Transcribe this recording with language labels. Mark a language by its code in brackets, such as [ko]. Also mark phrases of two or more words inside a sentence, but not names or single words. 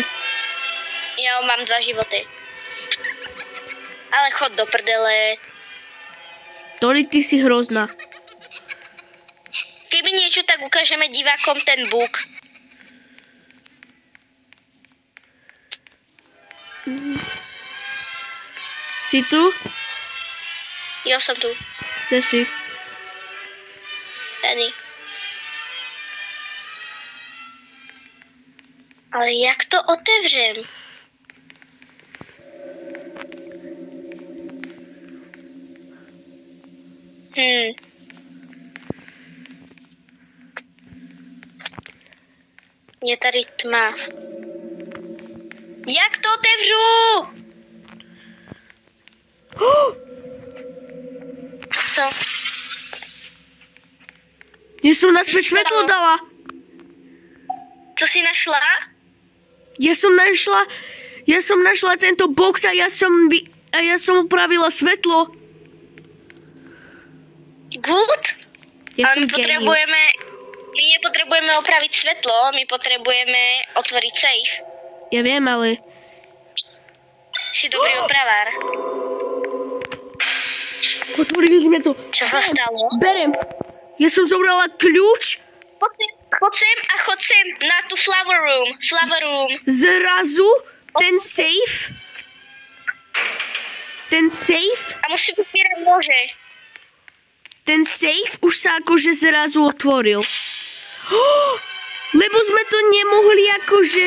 [sk] Ja mám 2 životy. Ale chod do prdele. Doli, ty si hrozná. Keby niečo, tak ukážeme divákom ten book. Si tu? Jo, som tu. Kde si? [cs] Tady. Ale jak to otevřem? Je tady tma. Jak to otevřu? Co? [sk] Ja som naspäť svetlo dala. [cs] Co si našla? [sk] Ja som našla tento box a ja som upravila svetlo. Good? Ja Ale som my nepotrebujeme opraviť svetlo, my potrebujeme otvoriť safe. Ja viem, ale... Si dobrý opravár. Otvorili sme to. Čo sa stalo? Berem. Ja som zobrala kľúč. Poď sem a chod sem na tú [en] flower room. [sk] Zrazu ten safe. A musím upírať nože. Ten safe už sa akože zrazu otvoril. Lebo sme to nemohli akože...